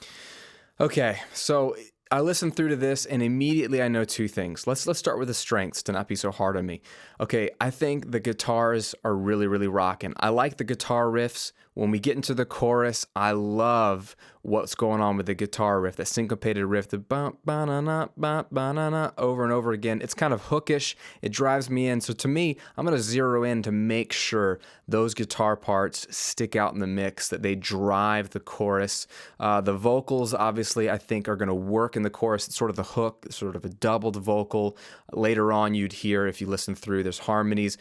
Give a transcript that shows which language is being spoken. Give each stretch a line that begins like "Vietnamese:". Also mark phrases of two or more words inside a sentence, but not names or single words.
English: Okay, so I listened through to this, and immediately I know two things. Let's start with the strengths to not be so hard on me. Okay, I think the guitars are really, really rocking. I like the guitar riffs. When we get into the chorus, I love what's going on with the guitar riff, that syncopated riff, the bump, ba-na-na, bump, ba-na-na, over and over again. It's kind of hookish. It drives me in. So to me, I'm going to zero in to make sure those guitar parts stick out in the mix, that they drive the chorus. The vocals, obviously, I think are going to work in the chorus. It's sort of the hook, sort of a doubled vocal. Later on, you'd hear, if you listen through, there's harmonies.